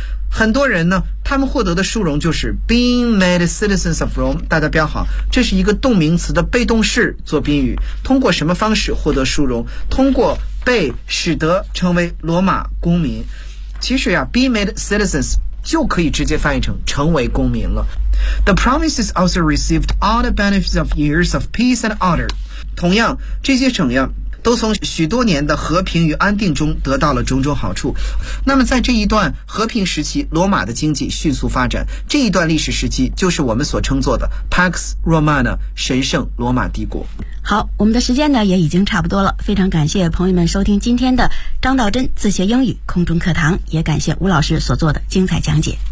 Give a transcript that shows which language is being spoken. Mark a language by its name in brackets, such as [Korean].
[Chinese] 很多人呢，他们获得的殊荣就是 [English] being made citizens of Rome。 [Chinese] 大家标好，这是一个动名词的被动式做宾语，通过什么方式获得殊荣？通过被使得成为罗马公民。其实呀 ， [English] be made citizens [Chinese] 就可以直接翻译成成为公民了。 [English] The provinces also received all the benefits of years of peace and honor。 [Chinese] 同样，这些省呀，都从许多年的和平与安定中得到了种种好处。那么在这一段和平时期，罗马的经济迅速发展，这一段历史时期就是我们所称作的 Pax Romana， 神圣罗马帝国。好，我们的时间呢也已经差不多了，非常感谢朋友们收听今天的张道真自学英语空中课堂，也感谢吴老师所做的精彩讲解。